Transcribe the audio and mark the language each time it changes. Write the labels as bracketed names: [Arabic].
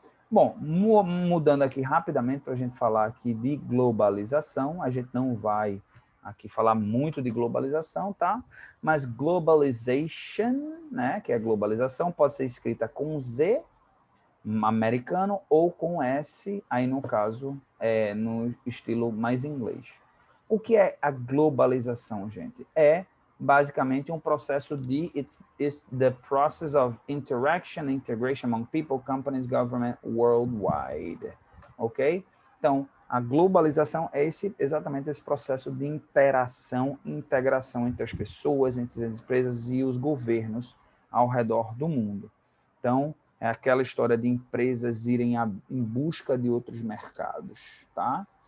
[Portuguese] Bom, mudando aqui rapidamente para a gente falar aqui de globalização, a gente não vai aqui falar muito de globalização, tá? Mas globalization, né, que é globalização, pode ser escrita com Z, americano, ou com S, aí no caso, no estilo mais inglês. O que é a globalização, gente? É basicamente um processo de [English] it's the process of interaction and integration among people, companies, government worldwide. Ok? [Portuguese] Então, a globalização é exatamente esse processo de interação e integração entre as pessoas, entre as empresas e os governos ao redor do mundo. Então, é aquela história de empresas irem em busca de outros mercados, tá?